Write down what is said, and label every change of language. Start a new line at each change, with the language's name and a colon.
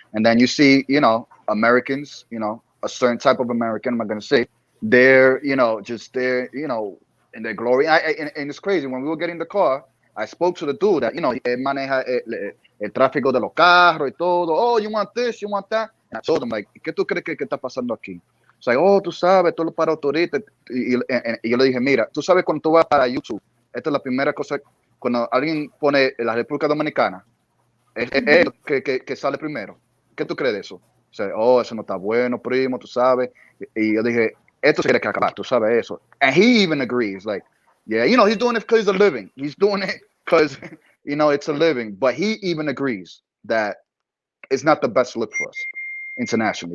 English: And then you see, Americans, a certain type of American, I'm not gonna say, they're, just there, in their glory. And it's crazy. When we were getting the car, I spoke to the dude that,
Spanish: él maneja el tráfico de los carros y todo.
English: Oh, you want this, you want that? And I told him, like,
Spanish: ¿qué tú crees que está pasando aquí?
English: It's like,
Spanish: oh, tú sabes, todo para autorita. Y yo le dije, mira, tú sabes cuando tú vas para YouTube, esta es la primera cosa, cuando alguien pone la República Dominicana, es que sale primero. ¿Qué tú crees de eso? O sea, oh, eso no está bueno, primo, tú sabes. Y yo dije, esto se tiene que acabar, tú sabes eso.
English: And he even agrees, like, yeah, he's doing it because it's a living. He's doing it because, it's a living. But he even agrees that it's not the best look for us internationally.